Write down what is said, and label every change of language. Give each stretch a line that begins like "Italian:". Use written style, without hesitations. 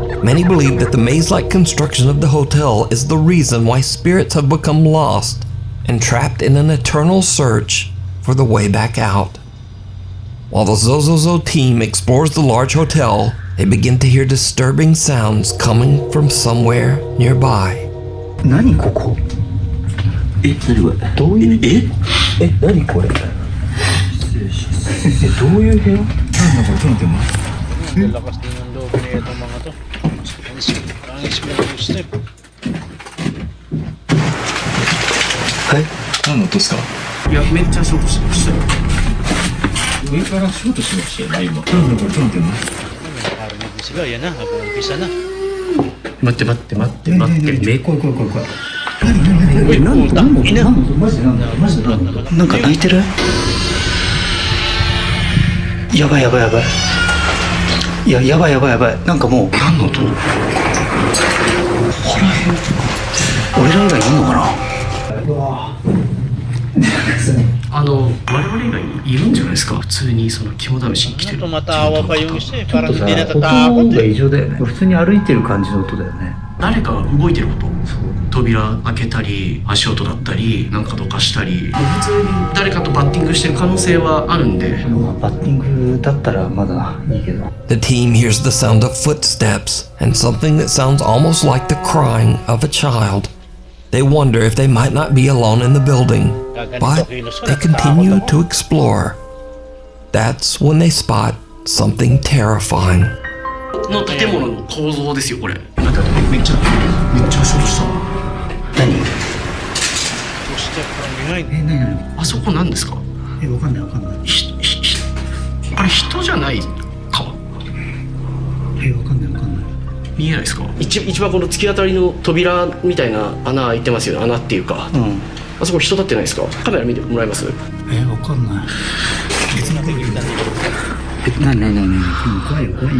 English: Many believe that the maze-like construction of the hotel is the reason why spirits have become lost and trapped in an eternal search for the way back out. While the Zozozo team explores the large hotel, they begin to hear disturbing sounds coming from somewhere nearby.
Japanese: 何ここ何これどういう何これどういう部屋なんだこれちょっと待って
Filipino: Lakas din ng loob na itong mga to. Ang
English: explosive step.
Japanese: はい何の音ですかいやめっちゃショートしましたよ上からショートしましたよね今なんだこれちょっと待って
Filipino: Nakarinig din sila. Yan na, nag-uumpisa na.
Japanese: 待って待って待って待ってめ怖い怖い怖い怖い
Filipino: Uy, putang ina.
Japanese: マジでなんか泣いてるやばいやばいやばいいややばいやばいやばいなんかもう何の音俺ら以外いるのかな我々以外にいるんじゃないですか普通にその肝試しに来てる
Filipino: Tumatawa pa yung isa eh. Parang hindi
Japanese: 音
Filipino: natatakot
Japanese: が
Filipino: eh.
Japanese: 異常だよね普通に歩いてる感じの音だよね誰かが動いてること扉開けたり足音だったりなんかどかしたり普通に誰かとバッティングしてる可能性はあるんでバッティングだったらまだいいけど
English: The team hears the sound of footsteps and something that sounds almost like the crying of a child. They wonder if they might not be alone in the building, but they continue to explore. That's when they spot something terrifying.
Japanese: の建物の構造ですよこれめっちゃショートした何
English: Step from behind.
Japanese: 何あそこ何ですかわかんないわかんないあれ人じゃないかわかんないわかんない見えないですか一番この突き当たりの扉みたいな穴開いてますよね穴っていうか、あそこ人立ってないですかカメラ見てもらえますわかんない何怖いよ